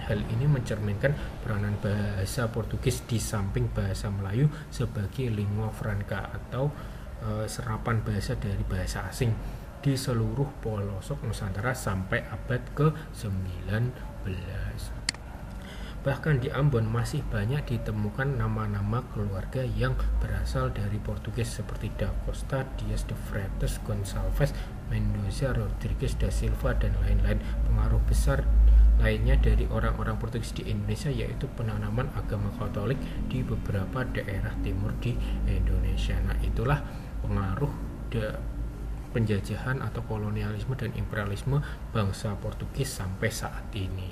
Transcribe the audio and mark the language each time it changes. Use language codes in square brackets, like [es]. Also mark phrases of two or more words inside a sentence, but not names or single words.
[id] Hal ini mencerminkan peranan bahasa Portugis di samping bahasa Melayu sebagai lingua franca atau serapan bahasa dari bahasa asing di seluruh pelosok Nusantara sampai abad ke-19. Bahkan di Ambon masih banyak ditemukan nama-nama keluarga yang berasal dari Portugis seperti Da Costa, Dias de Freitas, Gonçalves, Mendoza, Rodrigues da Silva, dan lain-lain. Pengaruh besar lainnya dari orang-orang Portugis di Indonesia yaitu penanaman agama Katolik di beberapa daerah timur di Indonesia. Nah, itulah pengaruh penjajahan atau kolonialisme dan imperialisme bangsa Portugis sampai saat ini.